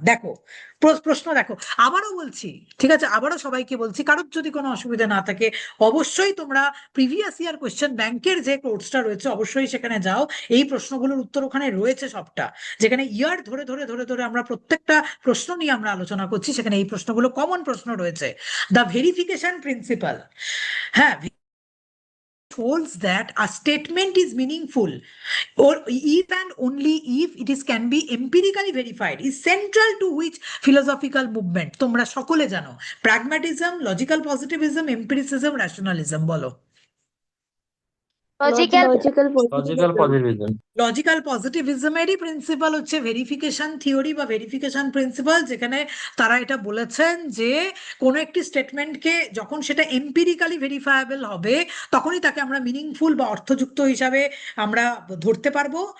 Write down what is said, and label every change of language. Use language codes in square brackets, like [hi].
[bn] দেখো প্রশ্ন দেখো, আবারও বলছি, ঠিক আছে, আবারও সবাইকে বলছি, কারোর যদি কোনো অসুবিধা না থাকে অবশ্যই তোমরা প্রিভিয়াস ইয়ার কোয়েশ্চেন ব্যাংকের যে কোর্সটা রয়েছে অবশ্যই সেখানে যাও। এই প্রশ্নগুলোর উত্তর ওখানে রয়েছে সবটা, যেখানে ইয়ার ধরে ধরে ধরে ধরে আমরা প্রত্যেকটা প্রশ্ন নিয়ে আমরা আলোচনা করছি, সেখানে এই প্রশ্নগুলো কমন প্রশ্ন রয়েছে। [en] The verification principal, হ্যাঁ, holds that a statement is meaningful or if and only if it is can be empirically verified is central to which philosophical movement? [bn] তোমরা সকলে জানো, [en] Pragmatism, logical positivism, empiricism, nationalism. [bn] বলো। [en] Logical logical positivism. [bn] Logical পজিটিভিজমেরই principal হচ্ছে verification theory বা verification principal, যেখানে তারা এটা বলেছেন যে কোনো একটি স্টেটমেন্টকে যখন সেটা এম্পিরিক্যালি ভেরিফায়েবল হবে তখনই তাকে আমরা মিনিংফুল বা অর্থযুক্ত হিসাবে আমরা ধরতে পারবো।